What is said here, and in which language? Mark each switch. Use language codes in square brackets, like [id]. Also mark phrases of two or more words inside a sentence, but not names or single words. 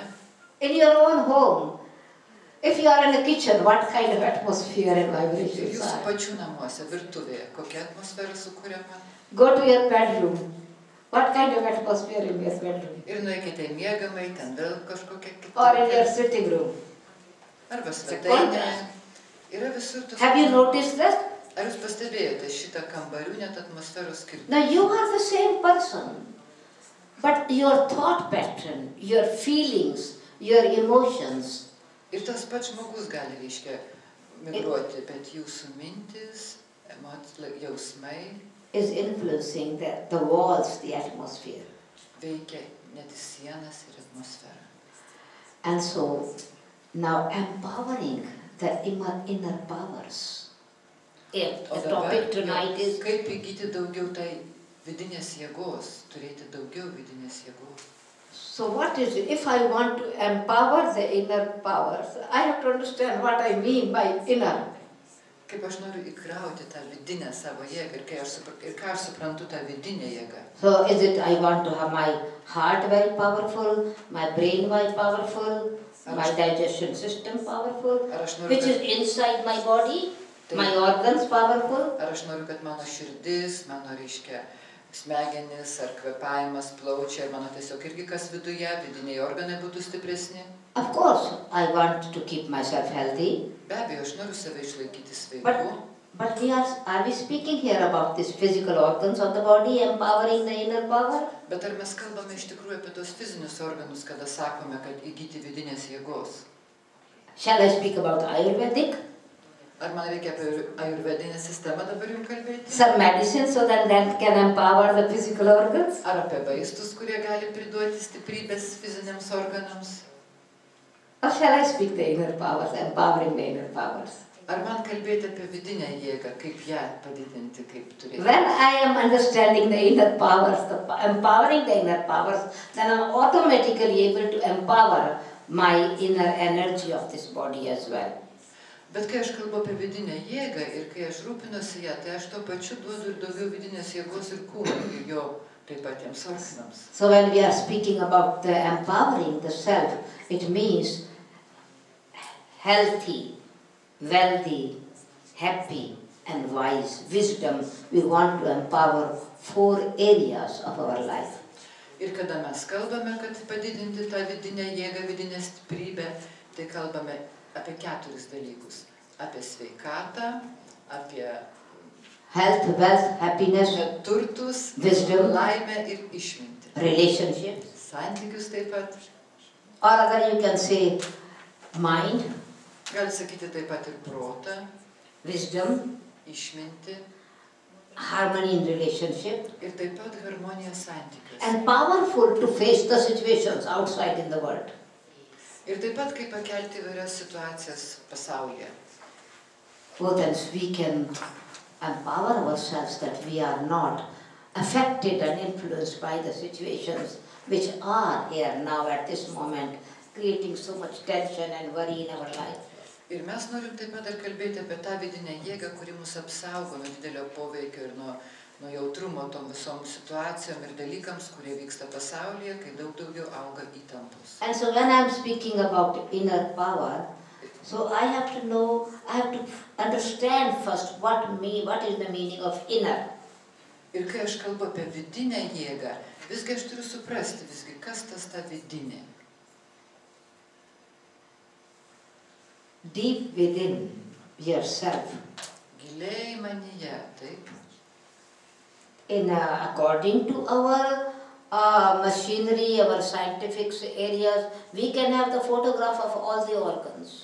[en] in your own home, if you are in a kitchen, what kind of atmosphere and vibrations [lt] Jūsų [en] are? [lt] pačių namuose, virtuvėje, kokia atmosfera sukuriama. [en] Go to your bedroom. What kind of atmosphere in your bedroom? [lt] Ir nueikite į miegamąjį, ten vėl kažkokia kita. [en] Or in your sitting room. [lt] Arba svetainėje. Yra visur tos. [en] Have you noticed that? [lt] Ar jūs pastebėjote šitą kambarių net atmosferos skirtumą? [en] Now you are the same person, but your thought pattern, your feelings, your emotions, [lt] Ir tas pats žmogus gali, reiškia, migruoti, bet jūsų mintis, jausmai [en] is influencing the walls, the atmosphere. [lt] veikia net sienas ir atmosferą. [en] And so now empowering the inner powers. If the topic tonight is [lt] kaip įgyti daugiau tai vidinės jėgos, turėti daugiau vidinės jėgos. [en] so what is it? If I want to empower the inner powers, I have to understand what I mean by inner. [lt] Kaip aš noriu įkrauti tą vidinę savo jėgą ir ką aš suprantu tą vidinę jėgą. [en] So is it I want to have my heart very powerful, my brain very powerful, my digestion system powerful, [lt] Ar aš noriu, [en] which is inside my body, my organs powerful? [lt] Ar aš noriu, kad mano širdis, mano, reiškia, smegenis ar kvėpavimas, plaučiai, ar mano tiesiog irgi kas viduje, vidiniai organai būtų stipresni? [en] Of course, I want to keep myself healthy. [lt] Be abejo, aš noriu save išlaikyti sveiku. [en] But are we speaking here about these physical organs of the body, empowering the inner power? [lt] Bet ar mes kalbame iš tikrųjų apie tos fizinius organus, kada sakome, kad įgyti vidinės jėgos? [en] Shall I speak about Ayurvedic? [lt] Ar man reikia apie ajurvedinę sistemą dabar jums kalbėti? [en] Some medicine so that can empower the physical organs? [lt] Ar apie vaistus, kurie gali priduoti stiprybės fiziniams organams? [en] Or shall I speak the inner powers, empowering the inner powers? [lt] Ar man kalbėti apie vidinę jėgą, kaip ją padidinti, kaip turėti? [en] When I am understanding the inner powers, empowering the inner powers, then I am automatically able to empower my inner energy of this body as well. [lt] Bet kai aš kalbu apie vidinę jėgą ir kai aš rūpinuosi ją, tai aš to pačiu duodu ir daugiau vidinės jėgos ir kūnui, ir jo taip patiems organams. [en] So when we are speaking about the empowering the self, it means healthy, wealthy, happy and wise wisdom. We want to empower 4 areas of our life. [lt] Ir kada mes kalbame, kad padidinti tą vidinę jėgą, vidinę stiprybę, tai kalbame apie 4 dalykus. Apie sveikatą, apie [en] Health, wealth, happiness, [lt] turtus, [en] wisdom, [lt] laimę ir išmintį. [en] relationships. [lt] Santykius taip pat. [en] Or other you can say mind, [lt] Gali sakyti taip pat ir protą, [en] wisdom, [lt] išmintį [en] harmony in relationship, [lt] ir taip pat harmoniją santykius. [en] and powerful to face the situations outside in the world. [lt] Ir taip pat kaip pakelti įvairias situacijas pasaulyje. [en] So then we can empower ourselves that we are not affected and influenced by the situations which are here now at this moment, creating so much tension and worry in our life. [lt] Ir mes norim taip pat dar kalbėti apie tą vidinę jėgą, kuri mus apsaugo nuo didelio poveikio ir nuo jautrumo tom visom situacijom ir dalykams, kurie vyksta pasaulyje, kai daugiau auga įtampos. [en] And so when I am speaking about inner power, so I have to understand first what is the meaning of inner. [lt] Ir kai aš kalbu apie vidinę jėgą, visgi aš turiu suprasti, kas tas ta vidinė. [en] Deep within yourself. [lt] Giliai manyje, taip. [en] According to our machinery, our scientific areas, we can have the photograph of all the organs.